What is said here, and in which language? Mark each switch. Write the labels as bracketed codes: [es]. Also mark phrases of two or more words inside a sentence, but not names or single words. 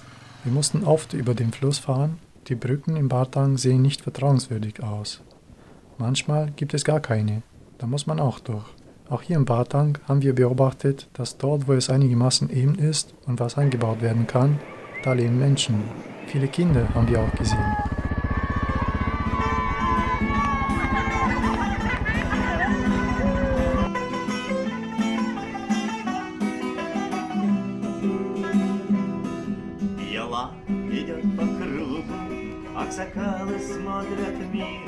[de] Wir mussten oft über den Fluss fahren, die Brücken im Batang sehen nicht vertrauenswürdig aus. Manchmal gibt es gar keine, da muss man auch durch. Auch hier im Bartang haben wir beobachtet, dass dort, wo es einigermaßen eben ist und was angebaut werden kann, da leben Menschen. Viele Kinder haben wir auch gesehen. [ru] Ела идет по кругу, аксакалы смотрят в мир.